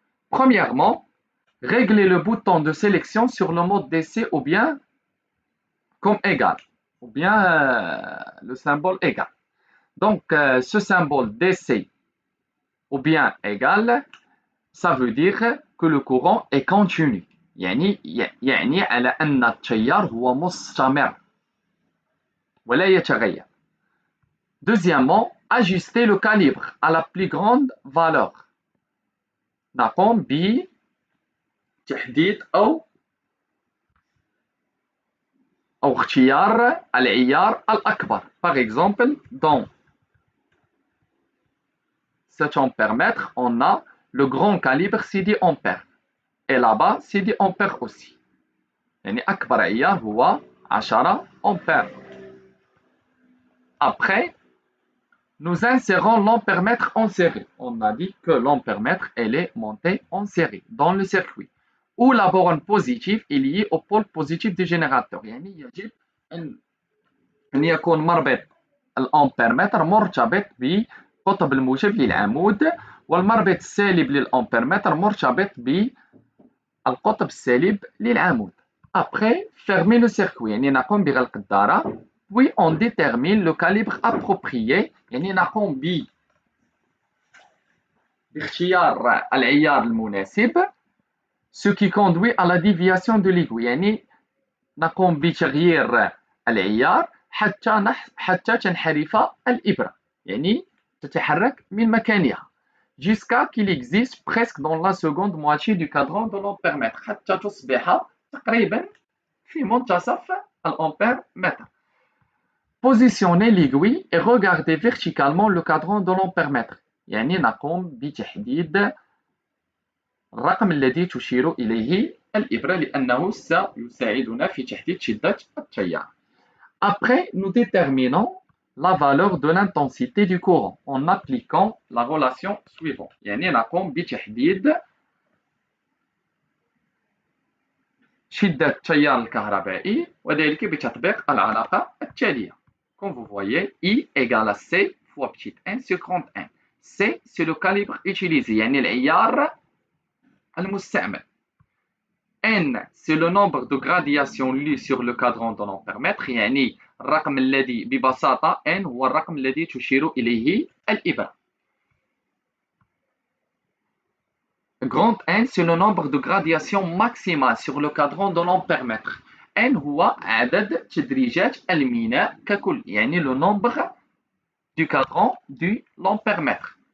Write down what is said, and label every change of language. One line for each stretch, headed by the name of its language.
French: Premièrement, régler le bouton de sélection sur le mode DC ou bien comme égal, ou bien le symbole égal. Donc, ce symbole DC ou bien égal, ça veut dire que le courant est continu.
Arabic: يعني على أن التيار هو مستمر ولا يتغير.
French: Deuxièmement, ajuster le calibre à la plus grande valeur.
Arabic: نقوم بتحديد أو اختيار العيار الأكبر.
French: Par exemple, dans cet ampère-mètre, on a le grand calibre, c'est 10 ampères. Et là-bas, c'est 10 ampères aussi.
Arabic: يعني أكبر عيار هو 10 ampères.
French: Après, nous insérons l'ampère-mètre en série. On a dit que l'ampère-mètre, elle est montée en série dans le circuit. Où la borne positive est liée au pôle positif du générateur.
Arabic: يعني يجب أن يكون مربط الأمبيرمتر مرتبط بقطب الموجب للعمود والمربط السالب للأمبيرمتر مرتبط بالقطب السالب للعمود.
French: Après, fermer le circuit.
Arabic: يعني نقوم بغلق الدارة.
French: Puis on détermine le calibre approprié.
Arabic: يعني نقوم باختيار العيار المناسب.
French: Ce qui conduit à la déviation de l'aiguille.
Arabic: يعني نقوم بتغيير العيار حتى تنحرف الإبرة. يعني تتحرك من مكانها.
French: Jusqu'à qu'il existe presque dans la seconde moitié du cadran de l'ampère-mètre.
Arabic: حتى تصبح تقريبا في منتصف الأمبير-mètre.
French: Positionnez l'aiguille et regardez verticalement le cadran de l'ampère-mètre.
Arabic: يعني نقوم بتحديد الرقم الذي تشير إليه الإبرة لأنه سيساعدنا في تحديد شدة التيار.
French: Après, nous déterminons la valeur de l'intensité du courant en appliquant la relation suivante.
Arabic: يعني نقوم بتحديد شدة التيار الكهربائي وذلك بتطبيق العلاقة التالية.
French: Comme vous voyez, I égale à C fois petit n sur grand N. C, c'est le calibre utilisé,
Arabic: يعني العيار المستعمل.
French: N, c'est le nombre de gradations lues sur le cadran de l'ampèremètre.
Arabic: يعني الرقم الذي ببساطة N هو الرقم الذي تشير إليه الإبرة.
French: Grand N, c'est le nombre de gradations maximales sur le cadran de l'ampèremètre.
Arabic: N هو عدد تدريجات الميناء ككل، يعني
French: le nombre du cadran de l'ampèremètre.